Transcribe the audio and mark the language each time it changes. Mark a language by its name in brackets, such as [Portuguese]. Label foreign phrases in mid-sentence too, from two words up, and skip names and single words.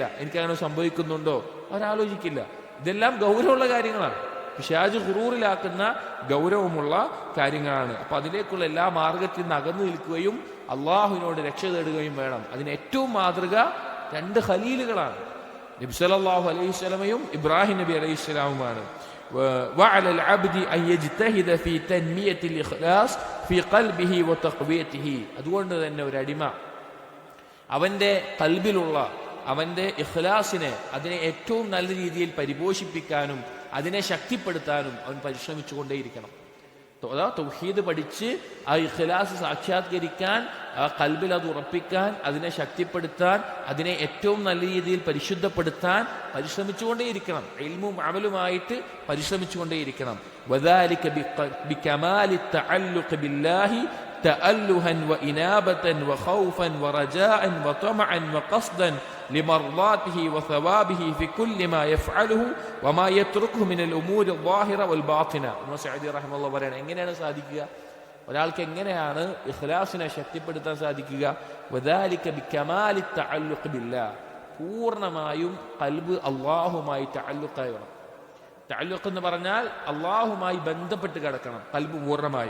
[Malayalam] എനിക്കങ്ങനെ സംഭവിക്കുന്നുണ്ടോ അവരാലോചിക്കില്ല. ഇതെല്ലാം ഗൗരവമുള്ള കാര്യങ്ങളാണ്, പിശാച് ഖുറൂറിലാക്കുന്ന ഗൗരവമുള്ള കാര്യങ്ങളാണ്. അപ്പൊ അതിലേക്കുള്ള എല്ലാ മാർഗത്തിൽ നിന്ന് അകന്നു നിൽക്കുകയും അള്ളാഹുവിനോട് രക്ഷ തേടുകയും വേണം. അതിന് ഏറ്റവും മാതൃക രണ്ട് ഖലീലുകളാണ്, നബി [Arabic] صلى الله عليه وسلم [Malayalam] ഇബ്രാഹിം നബി [Arabic] عليه السلام. وعلى العبد أن يجتهد في تنمية الإخلاص في قلبه وتقويته. [Malayalam] അതുകൊണ്ട് തന്നെ ഒരു അടിമ അവന്റെ ഖൽബിലുള്ള അവന്റെ ഇഖ്ലാസിനെ, അതിനെ ഏറ്റവും നല്ല രീതിയിൽ പരിപോഷിപ്പിക്കാനും അതിനെ ശക്തിപ്പെടുത്താനും അവൻ പരിശ്രമിച്ചുകൊണ്ടേയിരിക്കണം. അതാ തൗഹീദ് പഠിച്ച് ആ ഇഖ്ലാസ് സാക്ഷാത്കരിക്കാൻ, ആ ഖൽബിൽ അത് ഉറപ്പിക്കാൻ, അതിനെ ശക്തിപ്പെടുത്താൻ, അതിനെ ഏറ്റവും നല്ല രീതിയിൽ പരിശുദ്ധപ്പെടുത്താൻ പരിശ്രമിച്ചുകൊണ്ടേയിരിക്കണം. ഇൽമും അമലുമായിട്ട് പരിശ്രമിച്ചുകൊണ്ടേയിരിക്കണം. [Arabic] وذلك بكمال التعلق بالله تألها وإنابة وخوفا ورجاء وطمعا وقصدا لمرضاته وثوابه في كل ما يفعله وما يتركه من الأمور الظاهرة والباطنة. [Malayalam] സഅദി റഹിമഹുല്ലാഹ് പറയാണ്, എങ്ങനെയാണ് സാധിക്കുക? ഒരാൾക്ക് എങ്ങനെയാണ് ഇഖ്ലാസിനെ ശക്തിപ്പെടുത്താൻ സാധിക്കുക? [Arabic] وذلك بكمال التعلق بالله. [Malayalam] പൂർണ്ണമായും ഖൽബ് അല്ലാഹുമായി തഅല്ലുഖായി വേണം. തഅല്ലുഖ് എന്ന് പറഞ്ഞാൽ അല്ലാഹുമായി ബന്ധപ്പെട്ട് കിടക്കണം ഖൽബ് പൂർണ്ണമായും.